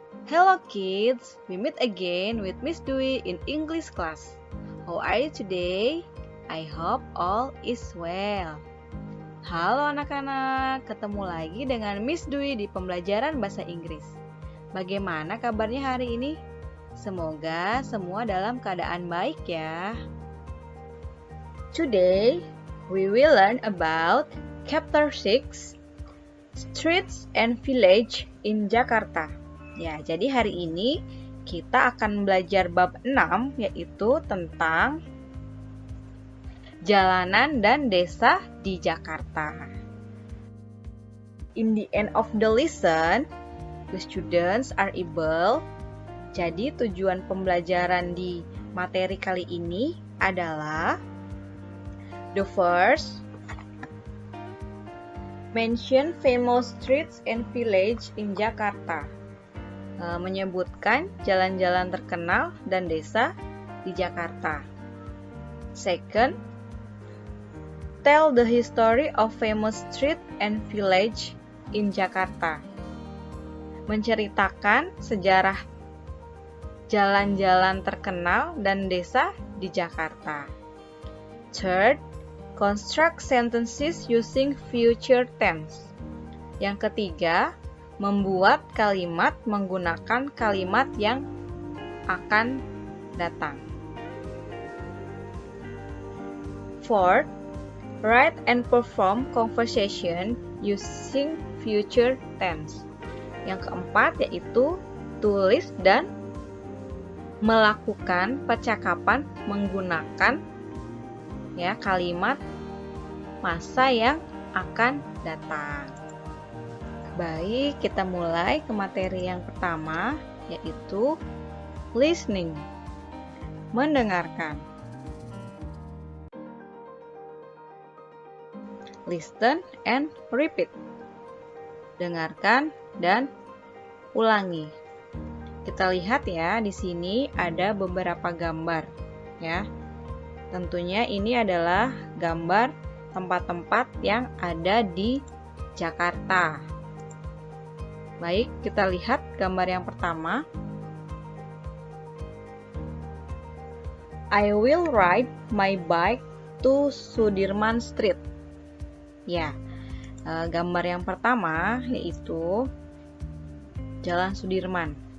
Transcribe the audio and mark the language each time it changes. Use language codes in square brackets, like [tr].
[en] Hello kids, we meet again with Miss Dwi in English class. How are you today? I hope all is well. [id] Halo anak-anak, ketemu lagi dengan Miss Dwi di pembelajaran bahasa Inggris. Bagaimana kabarnya hari ini? Semoga semua dalam keadaan baik ya. [en] Today, we will learn about Chapter 6, Streets and Village in Jakarta. [id] Ya, jadi hari ini kita akan belajar bab 6, yaitu tentang jalanan dan desa di Jakarta. [en] In the end of the lesson, the students are able. [id] Jadi tujuan pembelajaran di materi kali ini adalah [en] the first, mention famous streets and village in Jakarta. [id] Menyebutkan jalan-jalan terkenal dan desa di Jakarta. [en] Second, tell the history of famous street and village in Jakarta. [id] Menceritakan sejarah jalan-jalan terkenal dan desa di Jakarta. [en] Third, construct sentences using future tense. [id] Yang ketiga, membuat kalimat menggunakan kalimat yang akan datang. [en] Fourth, write and perform conversation using future tense. [id] Yang keempat yaitu tulis dan melakukan percakapan menggunakan kalimat masa yang akan datang. Baik, kita mulai ke materi yang pertama, yaitu listening, mendengarkan. [en] Listen and repeat. [id] Dengarkan dan ulangi. Kita lihat ya, di sini ada beberapa gambar ya. Tentunya ini adalah gambar tempat-tempat yang ada di Jakarta. Baik, kita lihat gambar yang pertama. [en] I will ride my bike to Sudirman Street. [id] Ya, gambar yang pertama yaitu Jalan Sudirman.